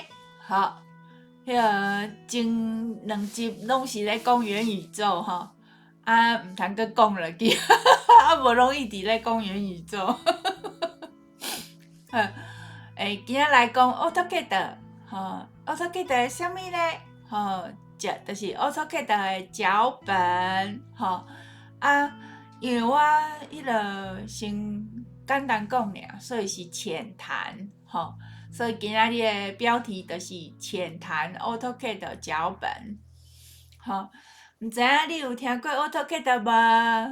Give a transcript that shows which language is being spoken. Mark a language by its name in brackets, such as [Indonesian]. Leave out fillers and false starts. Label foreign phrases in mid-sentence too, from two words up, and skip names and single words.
[Min Nan Chinese] 好，迄个前2集拢是咧讲元宇宙吼，毋通搁讲落去，无容易伫咧讲元宇宙。好，今仔来讲 AutoCAD， 吼 ，AutoCAD 的啥物咧？吼，就是 AutoCAD 的脚本，吼，因为我迄个先简单讲尔，所以是浅谈，吼，所以今仔日的标题就是浅谈 AutoCAD 脚本，吼，毋知影你有听过 AutoCAD 无？